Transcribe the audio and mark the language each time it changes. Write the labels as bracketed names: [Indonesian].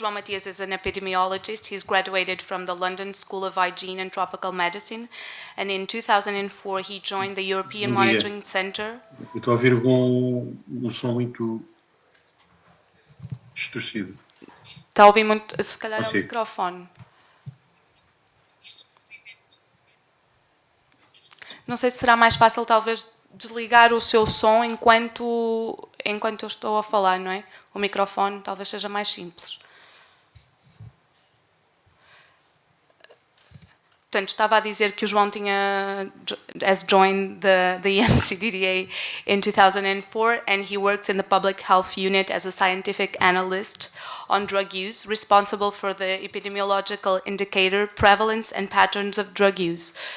[English] Juan Matias is an epidemiologist. He's graduated from the London School of Hygiene and Tropical Medicine, and in 2004 he joined the European Monitoring Center. [Portuguese] Eu estou a ouvir um som muito distorcido. Está a ouvir muito, se calhar é o microfone. Não sei se será mais fácil talvez desligar o seu som enquanto eu estou a falar, não é? O microfone talvez seja mais simples. Portanto, estava a dizer que o João [English] has joined the EMCDDA in 2004, and he works in the public health unit as a scientific analyst on drug use, responsible for the epidemiological indicator, prevalence and patterns of drug use.